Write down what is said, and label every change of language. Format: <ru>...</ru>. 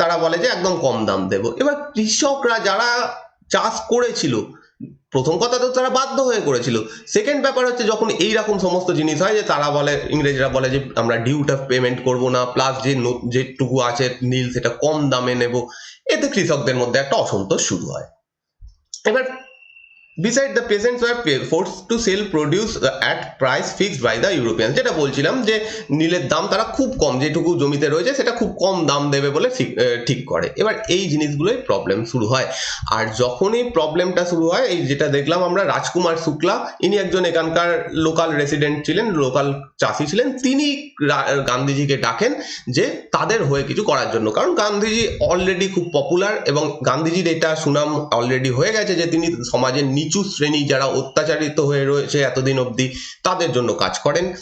<bn>তারা বলে যে একদম কম দাম দেব। এবার কৃষকরা যারা চাষ করেছিল, প্রথম কথা তো তারা বাধ্য হয়ে করেছিল, সেকেন্ড ব্যাপার হচ্ছে যখন এইরকম সমস্ত জিনিস হয় যে তারা বলে, ইংরেজরা বলে যে আমরা ডিউটা পেমেন্ট করব না, প্লাস যেটুকু আছে নীল সেটা কম দামে নেব, এতে কৃষকদের মধ্যে একটা অসন্তোষ শুরু হয়।</bn> <en>এবার Besides, the peasants were forced to sell produce at price fixed by the Europeans.</en> <bn>যেটা বলছিলাম যে নীলের দাম তারা খুব কম, যেটুকু জমিতে রয়েছে সেটা খুব কম দাম দেবে বলে ঠিক করে। এবার এই জিনিসগুলোই প্রবলেম শুরু হয়। আর যখনই প্রবলেমটা শুরু হয়, এই যেটা দেখলাম আমরা, রাজকুমার শুক্লা, ইনি একজন এখানকার লোকাল রেসিডেন্ট ছিলেন, লোকাল চাষি ছিলেন, তিনি গান্ধীজিকে ডাকেন যে তাদের হয়ে কিছু করার জন্য, কারণ গান্ধীজি অলরেডি খুব পপুলার এবং গান্ধীজির এটা সুনাম অলরেডি হয়ে গেছে যে তিনি সমাজের নিচু শ্রেণী যারা অত্যাচারিত হয়ে রয়েছে এতদিন অবধি তাদের জন্য কাজ করেন।</bn>